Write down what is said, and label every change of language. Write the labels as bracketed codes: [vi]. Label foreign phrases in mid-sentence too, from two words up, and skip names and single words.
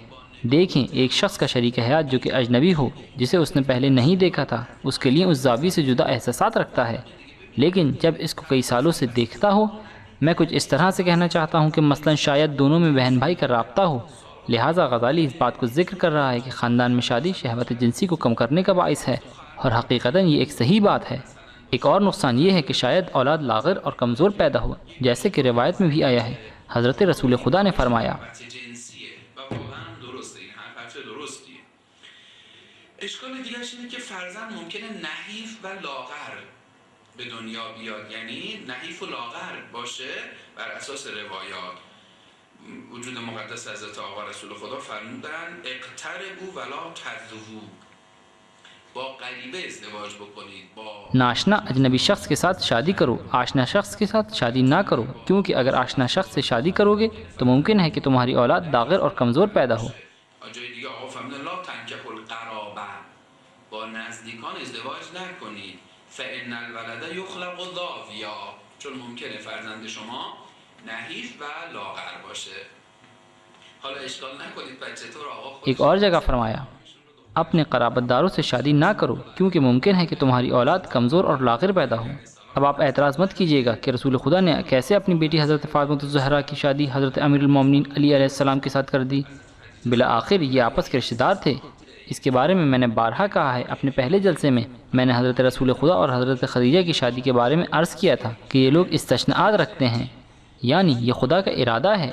[ur] دیکھیں ایک شخص کا شریک حیات جو کہ اجنبی ہو، جسے اس نے پہلے نہیں دیکھا تھا، اس کے لیے اس زاویے سے جدا احساسات رکھتا ہے، لیکن جب اس کو کئی سالوں سے دیکھتا ہو، میں کچھ اس طرح سے کہنا چاہتا ہوں کہ مثلا شاید دونوں میں بہن بھائی کا رابطہ ہو، لہٰذا غزالی اس بات کو ذکر کر رہا ہے کہ خاندان میں شادی شہوت جنسی کو کم کرنے کا باعث ہے، اور حقیقتاً یہ ایک صحیح بات ہے۔ ایک اور نقصان یہ ہے کہ شاید اولاد لاغر اور کمزور پیدا ہو، جیسے کہ روایت میں بھی آیا ہے، حضرت رسول خدا نے فرمایا، [fa] اشکال دیگرش اینه که فرزند ممکنه نحیف و لاغر به دنیا بیاد، یعنی نحیف و لاغر باشه بر اساس روایات. وجود مقدس حضرت آقا رسول خدا فرمودن [ar] اقتربوا ولا تذبوا، [fa] با غریبه ازدواج بکنید، با [ur] ناشنا اجنبی شخص کے ساتھ شادی کرو، آشنا شخص کے ساتھ شادی نہ کرو، کیونکہ اگر آشنا شخص سے شادی کرو گے تو ممکن ہے کہ تمہاری اولاد لاغر اور کمزور پیدا ہو۔ [fa] اور جای دیگه آقا فرمودن [ar] لا تنکحوا القرابه، [fa] با نزدیکان ازدواج نکنید، [ar] فان الولد یخلق ضاویا، [fa] چون ممکنه فرزند شما نحیف و لاغر باشه۔ حالا اشکال نکنید بچه تو رو آقا خود [ur] ایک اور جگہ فرمایا، اپنے قرابت داروں سے شادی نہ کرو کیونکہ ممکن ہے کہ تمہاری اولاد کمزور اور لاغر پیدا ہو۔ اب آپ اعتراض مت کیجیے گا کہ رسول خدا نے کیسے اپنی بیٹی حضرت فاطمہ الزہرا کی شادی حضرت امیر المومنین علی علیہ السلام کے ساتھ کر دی۔ بالآخر یہ آپس کے رشتہ دار تھے۔ اس کے بارے میں میں نے بارہا کہا ہے، اپنے پہلے جلسے میں میں نے حضرت رسول خدا اور حضرت خدیجہ کی شادی کے بارے میں عرض کیا تھا کہ یہ لوگ استثناءات رکھتے ہیں، یعنی یہ خدا کا ارادہ ہے۔